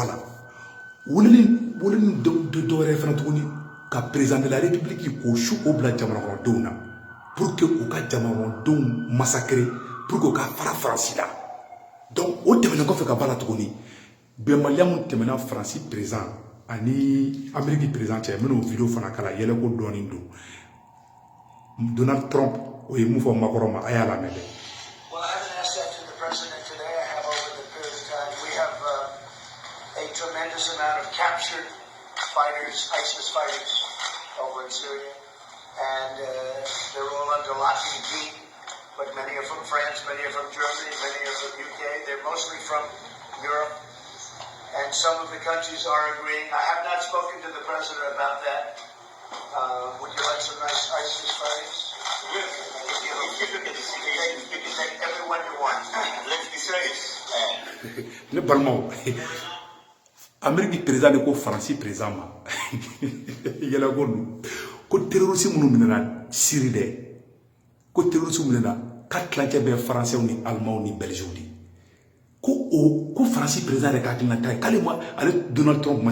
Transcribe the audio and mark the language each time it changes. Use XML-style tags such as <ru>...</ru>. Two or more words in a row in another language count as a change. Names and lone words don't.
<bm>a la weleli dɔ wɛrɛ fana tuguni ka</bm> <fr>président de la république</fr> <bm>k'o su o bila jamanakɔnɔdenw na</bm> <fr>pour que</fr> <bm>u ka jamanakɔnɔdenw massacrer</bm> <fr>pour que</fr> <bm>u ka fara Faransi la donc o tɛmɛnen kɔfɛ ka bɔ a la tuguni bɛnbaliya mun tɛmɛna Faransi président ani Amérique président cɛ n bɛn'o vidéo fana kala yɛlɛko dɔɔnin don Donald Trump o ye mun fɔ Macron ma a y'a lamɛn dɛ.</bm> <en>Well, I haven't asked that to the president today. I have over the period of time. We have a tremendous amount of captured fighters, ISIS fighters over in Syria. And they're all under lock and key. But many are from France, many are from Germany, many are from UK. They're mostly from Europe. And some of the countries are agreeing. I have not spoken to the president about that. Would you like some nice ISIS fighters? You can take everyone you want. Let's be serious.</en> <bm>Ne balimaw Amérique président de ko Faransi président ma yɛlɛ ko don ko terroriste minnu minɛna Syrie dɛ ko terroriste minɛna ka tilancɛ bɛ Français ni Allemands ni Belges de ko Faransi président de ka hakilina ta ye k'ale ma ale Donald Trump ma</bm>